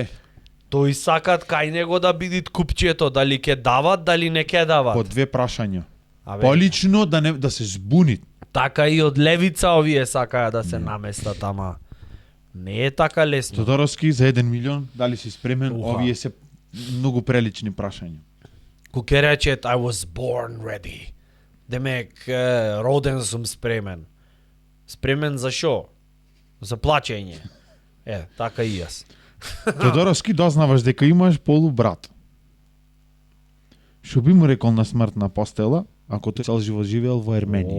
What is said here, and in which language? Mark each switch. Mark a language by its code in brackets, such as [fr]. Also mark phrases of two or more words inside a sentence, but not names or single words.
[mk] Тој сакат кај него да биде купчето, дали ќе дават, дали не ќе дават. По две прашања. Полично да се збунит. Така и од левица овие сакаат да се наместат, ама не е така лесно. Тодоровски за 1 милион, дали си спремен? Овие се многу прелични прашања. Кој рече [en] I was born ready. [mk] Демек, роден сум спремен. Спремен за шо? За плачење. Така и јас. Тодоровски, дознаваш дека имаш полубрат. Шо би му рекол на смртна постела, ако тој цел живот живеел во Ерменија?